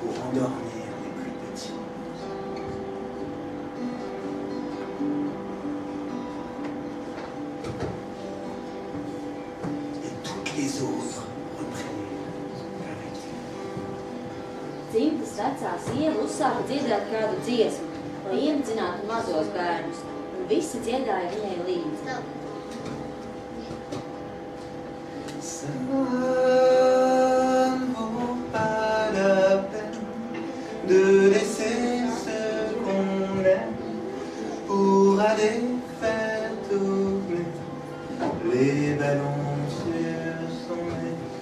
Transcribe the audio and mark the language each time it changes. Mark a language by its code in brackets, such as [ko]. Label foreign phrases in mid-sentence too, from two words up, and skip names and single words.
[fr] endormir les plus petits. Et toutes les autres reprirent avec lui. [lv] Dzimtas vecā sieva uzsāka dziedāt kādu dziesmu, lai iemidzinātu mazos bērnus, un visi dziedāja viņai līdzi. [fr] Ça ne vaut pas la peine de laisser ce qu'on aime pour aller faire tourner les ballons sur son nez.